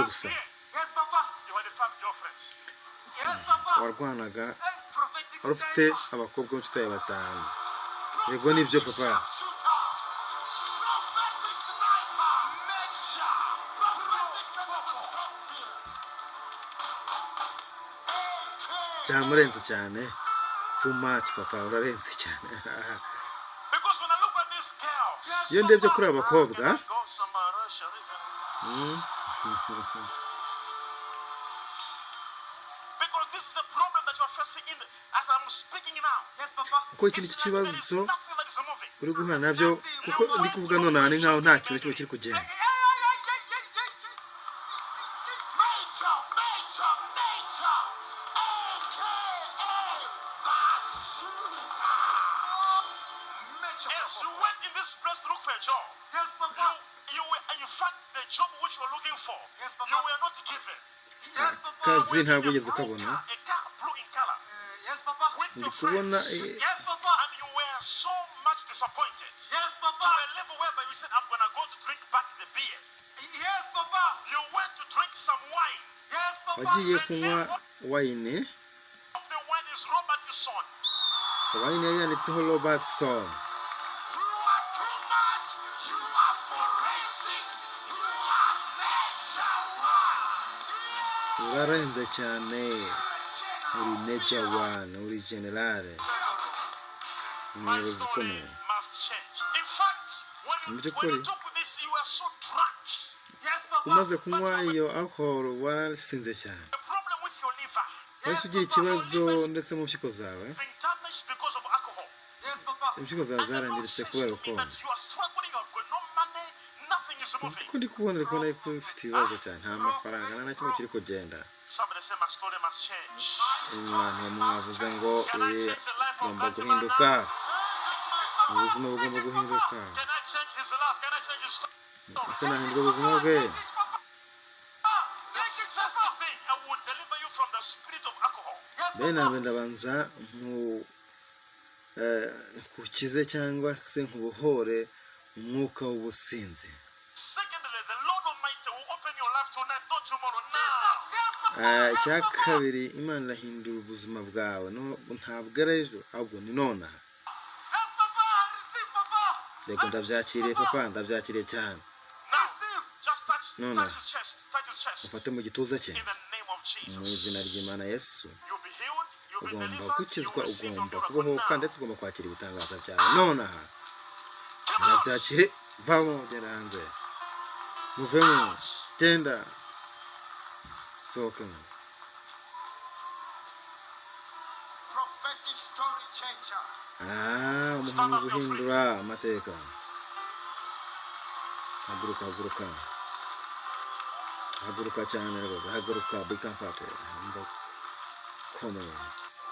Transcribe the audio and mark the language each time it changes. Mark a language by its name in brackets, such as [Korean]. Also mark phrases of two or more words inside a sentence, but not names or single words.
[English] last [Kinyarwanda] gusa [English] year, Yes, Papa. you had 5 girlfriends. Yes, Papa. [Kinyarwanda] warwanaga [English] Hey, prophetic [Kinyarwanda] wari ufite [English] sniper. [Kinyarwanda] abakobwa b'inshuti yawe batanu yego nibyo papa [English] Shooter. Prophetic sniper. Measure. Prophetic stratosphere. Okay. [Kinyarwanda] cyamurenze cyane [English] too much [Kinyarwanda] papa urarenze cyane [English] Because when I look at this girl, [Kinyarwanda] iyo ndebye kuri aba bakobwa [English] go somewhere, because this is a problem that you are facing as I'm speaking now. Yes, Papa. [Kinyarwanda] kuko iki ni [English] It's like there is [Kinyarwanda] ikibazo [English] nothing that is moving. [Kinyarwanda] uri guhura nabyo kuko ndi kuvuga nonaha ni nkaho nta kintu kimwe kiri kugenda [English] Major. As you went in this place to look for a job, Yes, Papa. you were, in fact, the job which you were looking for, Yes, Papa. you were not given. Yes, Papa. [Kinyarwanda] kazi ntabwo [English] A [Kinyarwanda] ugeze [English] blue [Kinyarwanda] ukabona [English] car, a car blue in color, Yes, Papa. with [Kinyarwanda] ndi [English] your [Kinyarwanda] kubona [English] friends. Yes, Papa. And you were so much disappointed. Yes, To Papa. a level whereby you said, I'm going to go to drink back the beer. Yes, Papa. You went to drink some wine. Yes, Papa. [Kinyarwanda] wagiye kunywa wayine [English] Of the wine is Robertson. [Kinyarwanda] wayine yari yanditseho Robertson [English] You are too much. You are forensic. You are major one. [Kinyarwanda] urarenze cyane uri [English] major one [Kinyarwanda] uri generale [English] My [Kinyarwanda] umuyobozi [English] story [Kinyarwanda] ukomeye [English] must change. In fact, when you took this, you were so drunk. Yes, Papa. [Kinyarwanda] umaze kunywa iyo alcohol warasinze cyane [English] The problem with your liver [Kinyarwanda] wahise ugira ikibazo ndetse mu mpyiko zawe [English] being damaged because of alcohol. Yes, Papa. [Kinyarwanda] impyiko zawe [English] And the Lord [Kinyarwanda] zarangiritse [English] says [Kinyarwanda] kubera [English] to me [Kinyarwanda] ubukonje [English] that you are struggling, you have got no money, nothing is moving. [Kinyarwanda] kuko ndi kubona yuko ufite ibibazo cyane nta mafaranga nta na kimwe kiri kugenda [English] Somebody say my story must change. [Kinyarwanda] abantu mwavuze ngo [English] Can I change the life of [Kinyarwanda] ugomba [English] Fatima [Kinyarwanda] guhinduka [English] now? [Kinyarwanda] ubuzima bugomba guhinduka [English] Can I change his life? Can I change his story? [Kinyarwanda] ese nahindura ubuzima bwe [English] First thing, I will deliver you from the spirit of alcohol. mbere na mbere ndabanza nkukize cyangwa se nkubohore umwuka w'ubusinzi Secondly, the Lord Almighty will open your life tonight, not tomorrow. Now. [Kinyarwanda] icya kabiri imana irahindura ubuzima bwawe ntabwo ari ejo ahubwo ni nonaha [English] Yes, Papa. Receive, Papa. [Kinyarwanda] yego ndabyakiriye papa ndabyakiriye cyane [English] Now, just touch No. his chest. Touch his chest. [Kinyarwanda] ufate mu gituza cye [English] In the name of [Kinyarwanda] mu [English] Jesus. [Kinyarwanda] izina ry'imana yesu [English] You'll be healed. You'll be [Kinyarwanda] ugomba [English] delivered. You [Kinyarwanda] gukizwa [English] will receive your [Kinyarwanda] ugomba [English] miracle [Kinyarwanda] kubohoka [English] now. [Kinyarwanda] ndetse ugomba kwakira ibitangaza byawe nonaha ndabyakire vamo genda hanze muvemo genda sohokemo [English] Prophetic story changer. [Kinyarwanda] umuhanuzi uhindura amateka haguruka haguruka haguruka cyane rwose haguruka bikamfate umva komeye